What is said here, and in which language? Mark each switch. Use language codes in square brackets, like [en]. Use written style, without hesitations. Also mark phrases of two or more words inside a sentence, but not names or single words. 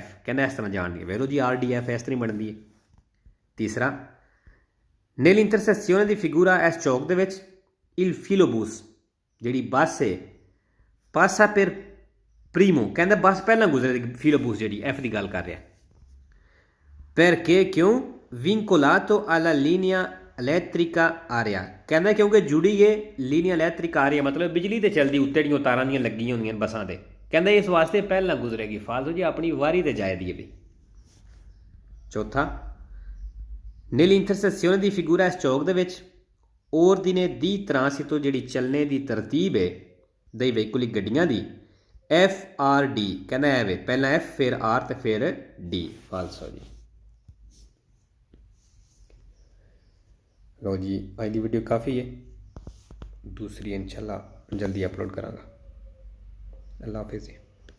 [pa] ਕਹਿੰਦਾ ਇਸ ਤਰ੍ਹਾਂ ਜਾਣਦੀ ਹੈ। ਵੇਰੋ ਜੀ ਆਰ ਡੀ ਐਫ ਇਸ ਤਰ੍ਹਾਂ ਬਣਦੀ ਹੈ। ਤੀਸਰਾ [it] nell'intersezione di figura [pa] ਇਸ ਚੌਕ ਦੇ ਵਿੱਚ [it] il filobus [pa] ਜਿਹੜੀ ਬੱਸ ਹੈ [it] passa per primo, [pa] ਕਹਿੰਦਾ ਬੱਸ ਪਹਿਲਾਂ ਗੁਜ਼ਰੇਗੀ। ਫਿਲੋਬੂਸ ਜਿਹੜੀ ਐਫ ਦੀ ਗੱਲ ਕਰ ਰਿਹਾ। perché ਕਿਉਂ [it] vincolato alla linea elettrica aria, [pa] ਕਹਿੰਦਾ ਕਿਉਂਕਿ ਜੁੜੀ ਹੈ [it] linea elettrica aria, [pa] ਮਤਲਬ ਬਿਜਲੀ ਤੇ ਚੱਲਦੀ ਉੱਤੇ ਜਿਹੜੀਆਂ ਤਾਰਾਂ ਦੀਆਂ ਲੱਗੀਆਂ ਹੁੰਦੀਆਂ ਬੱਸਾਂ ਤੇ। ਕਹਿੰਦਾ ਇਸ ਵਾਸਤੇ ਪਹਿਲਾਂ ਗੁਜ਼ਰੇਗੀ। ਫਾਲਤੂ ਜੀ ਆਪਣੀ ਵਾਰੀ ਤੇ ਜਾਏਦੀ ਹੈ ਵੀ। ਚੌਥਾ [it] nell'intersezione di figura [pa] ਇਸ ਚੌਕ ਦੇ ਵਿੱਚ [it] ordine di transito [pa] ਜਿਹੜੀ ਚੱਲਣੇ ਦੀ ਤਰਤੀਬ ਹੈ [it] dei veicoli [pa] ਗੱਡੀਆਂ ਦੀ ਐਫ ਆਰ ਡੀ। ਕਹਿੰਦਾ ਐ ਵੇ ਪਹਿਲਾਂ ਐਫ ਫਿਰ ਆਰ ਤੇ ਫਿਰ ਡੀ। ਫਾਲਸੋ ਜੀ। [ur] لو جی آج کی ویڈیو کافی ہے، دوسری ان شاء اللہ جلدی اپلوڈ کرانگا. اللہ حافظ.